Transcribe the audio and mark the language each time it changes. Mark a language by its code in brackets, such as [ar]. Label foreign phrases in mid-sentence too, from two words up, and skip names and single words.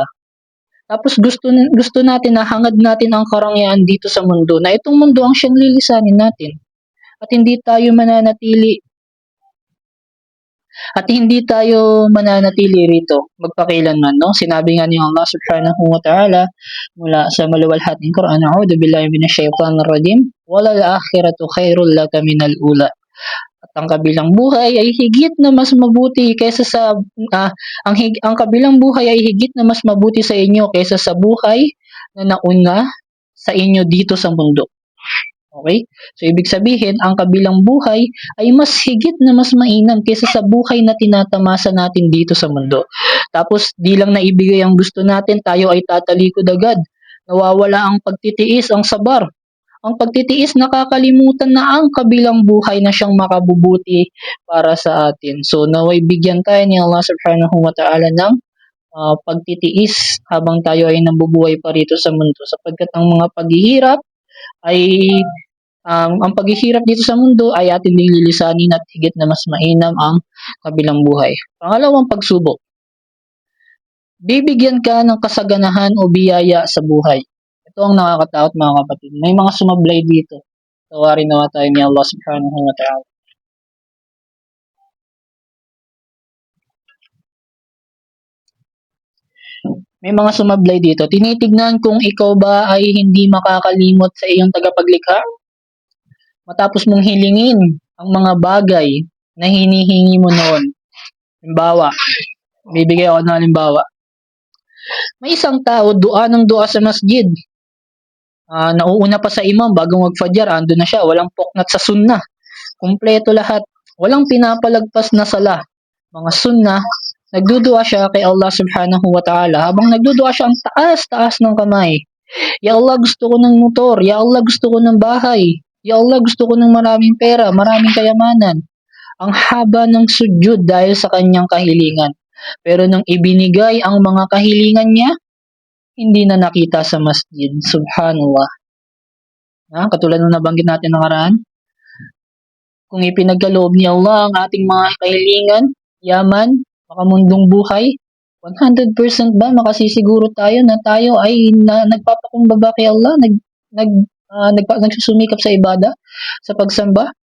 [tl] Tapos gusto natin na hangad natin ang karangyaan dito sa mundo, na itong mundo ang siyang lilisanin natin. At hindi tayo mananatili At hindi tayo mananatili rito magpakailanman, no? Sinabi nga ni Allah [ar] سبحانه وتعالى [tl] mula sa maluwalhating Quran, [ar] أعوذ بالله من الشيطان الرجيم وللآخرة خير لك من الأولى. [tl] At ang kabilang buhay ay higit na mas mabuti kaysa sa ang kabilang buhay ay higit na mas mabuti sa inyo kaysa sa buhay na nauna sa inyo dito sa mundo. Okay? So, ibig sabihin, ang kabilang buhay ay mas higit na mas mainam kaysa sa buhay na tinatamasa natin dito sa mundo. Tapos, di lang naibigay ang gusto natin, tayo ay tatalikod agad. Nawawala ang pagtitiis, ang sabar. Ang pagtitiis, nakakalimutan na ang kabilang buhay na siyang makabubuti para sa atin. So, naway bigyan tayo ni Allah [ar] سبحانه وتعالى [tl] ng pagtitiis habang tayo ay nabubuhay pa rito sa mundo. Sapagkat ang mga paghihirap ay ang paghihirap dito sa mundo ay atin ding lilisanin at higit na mas mainam ang kabilang buhay. Pangalawang pagsubok. Bibigyan ka ng kasaganahan o biyaya sa buhay. Ito ang nakakatakot mga kapatid. May mga sumablay dito. Tawarin nawa tayo ni Allah [ar] سبحانه وتعالى. [tl] May mga sumablay dito. Tinitignan kung ikaw ba ay hindi makakalimot sa iyong tagapaglikha matapos mong hilingin ang mga bagay na hinihingi mo noon. Halimbawa, bibigay ako ng halimbawa. May isang tao, dua ng dua sa masjid. Nauuna pa sa imam bago magfajar, ando na siya, walang poknat sa sunnah. Kumpleto lahat. Walang pinapalagpas na sala. Mga sunnah, nagdudua siya kay Allah [ar] سبحانه وتعالى. [tl] Habang nagdudua siya, ang taas-taas ng kamay. Ya Allah, gusto ko ng motor. Ya Allah, gusto ko ng bahay. Ya Allah, gusto ko ng maraming pera, maraming kayamanan. Ang haba ng sujud dahil sa kanyang kahilingan. Pero nung ibinigay ang mga kahilingan niya, hindi na nakita sa masjid. Subhanallah. Katulad ng nabanggit natin nakaraan, kung ipinagkaloob ni Allah ang ating mga kahilingan, yaman, makamundong buhay, 100% ba makasisiguro tayo na tayo ay nagpapakumbaba kay Allah, nagsusumikap sa ibada, sa pagsamba?